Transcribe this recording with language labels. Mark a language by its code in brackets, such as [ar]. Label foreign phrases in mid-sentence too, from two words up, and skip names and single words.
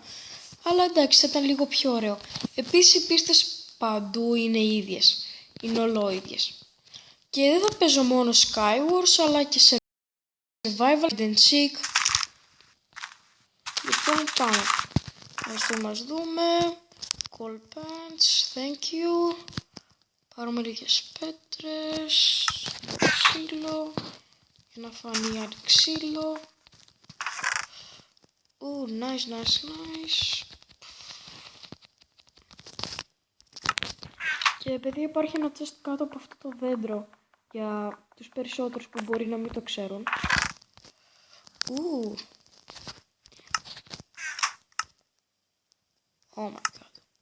[el] Αλλά εντάξει, θα ήταν λίγο πιο ωραίο. Επίσης οι πίστες παντού είναι ίδιες. Είναι ολόιδιες. Και δεν θα παίζω μόνο Skywars, αλλά και Survival and Seek. Λοιπόν, πάμε. Ας μας δούμε. [en] Call pants, thank you. [el] Πάρουμε λίγες πέτρες. Ξύλο. Για να φανεί άλλη ξύλο. [en] Nice. [el] Και επειδή υπάρχει ένα chest κάτω από αυτό το δέντρο, για τους περισσότερους που μπορεί να μην το ξέρουν. [en] Oh my god.